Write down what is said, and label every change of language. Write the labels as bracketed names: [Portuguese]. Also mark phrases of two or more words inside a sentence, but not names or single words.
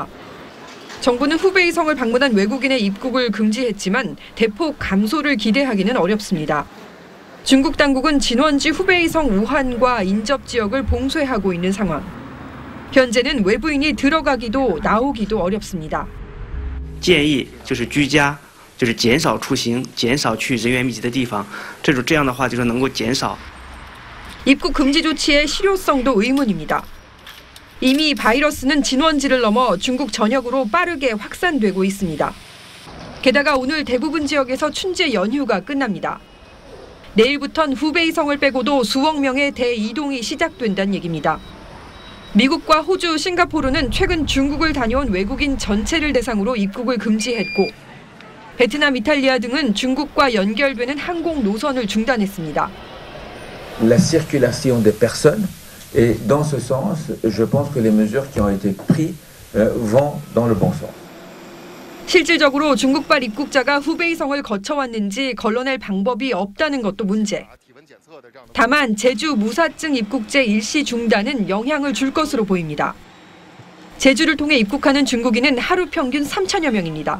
[Korean] 정부는 후베이성을 방문한 외국인의 입국을 금지했지만 대폭 감소를 기대하기는 어렵습니다. 중국 당국은 진원지 후베이성 우한과 인접 지역을 봉쇄하고 있는 상황. 현재는 외부인이 들어가기도 나오기도 어렵습니다. [Chinese] 建议就是居家，就是减少出行，减少去人员密集的地方。这样的话，就是能够减少。 [Korean] 입국 금지 조치의 실효성도 의문입니다. 이미 바이러스는 진원지를 넘어 중국 전역으로 빠르게 확산되고 있습니다. 게다가 오늘 대부분 지역에서 춘제 연휴가 끝납니다. 내일부턴 후베이성을 빼고도 수억 명의 대이동이 시작된다는 얘기입니다. 미국과 호주, 싱가포르는 최근 중국을 다녀온 외국인 전체를 대상으로 입국을 금지했고 베트남, 이탈리아 등은 중국과 연결되는 항공 노선을 중단했습니다. [French] La circulation des personnes et dans ce sens, je pense que les mesures qui ont été prises vont dans le bon sens. [Korean] 실질적으로 중국발 입국자가 후베이성을 거쳐왔는지 걸러낼 방법이 없다는 것도 문제. 다만 제주 무사증 입국제 일시 중단은 영향을 줄 것으로 보입니다. 제주를 통해 입국하는 중국인은 하루 평균 3천여 명입니다.